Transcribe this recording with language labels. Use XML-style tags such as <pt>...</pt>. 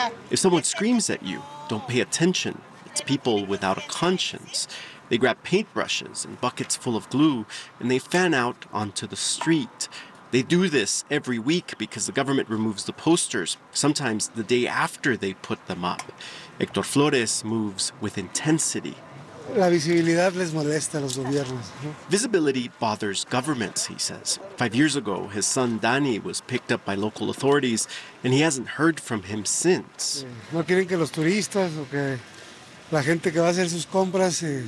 <en>If someone screams at you, don't pay attention. It's people without a conscience. They grab paintbrushes and buckets full of glue, and they fan out onto the street. They do this every week because the government removes the posters, sometimes the day after they put them up. Hector Flores moves with intensity.</en> <es>La visibilidad les molesta a los gobiernos.</es> <en>Visibility bothers governments, he says. 5 years ago, his son Dani was picked up by local authorities, and he hasn't heard from him since.</en> <es>No quieren que los turistas o que la gente que va a hacer sus compras...</es>